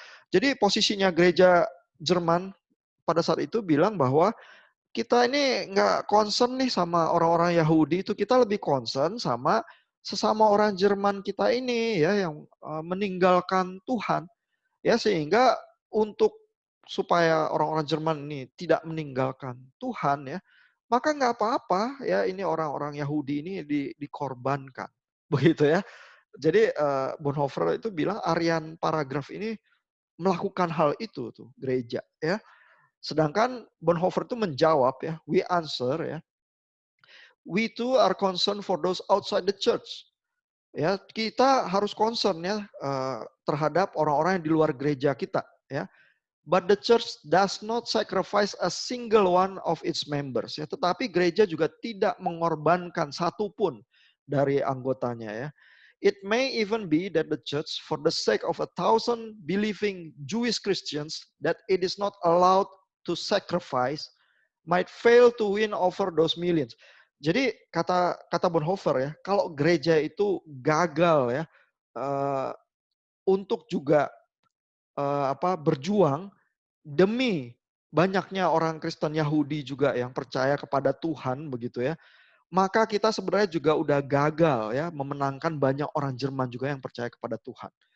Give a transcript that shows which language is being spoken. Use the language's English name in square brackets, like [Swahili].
[Indonesian] Jadi posisinya gereja Jerman pada saat itu bilang bahwa kita ini nggak concern nih sama orang-orang Yahudi, itu kita lebih concern sama sesama orang Jerman kita ini ya yang meninggalkan Tuhan ya, sehingga untuk supaya orang-orang Jerman ini tidak meninggalkan Tuhan ya, maka nggak apa-apa ya ini orang-orang Yahudi ini dikorbankan begitu ya. Jadi Bonhoeffer itu bilang Aryan Paragraph ini melakukan hal itu tuh gereja ya. Sedangkan Bonhoeffer itu menjawab ya, [English] we answer ya, we too are concerned for those outside the church. [Indonesian] Ya, kita harus concern ya terhadap orang-orang yang di luar gereja kita ya. [English] But the church does not sacrifice a single one of its members ya. [Indonesian] Tetapi gereja juga tidak mengorbankan satupun dari anggotanya ya. [English] It may even be that the church, for the sake of 1,000 believing Jewish Christians that it is not allowed to sacrifice, might fail to win over those millions. [Indonesian] Jadi kata Bonhoeffer ya, kalau gereja itu gagal ya untuk juga berjuang demi banyaknya orang Kristen Yahudi juga yang percaya kepada Tuhan begitu ya, maka kita sebenarnya juga udah gagal ya memenangkan banyak orang Jerman juga yang percaya kepada Tuhan.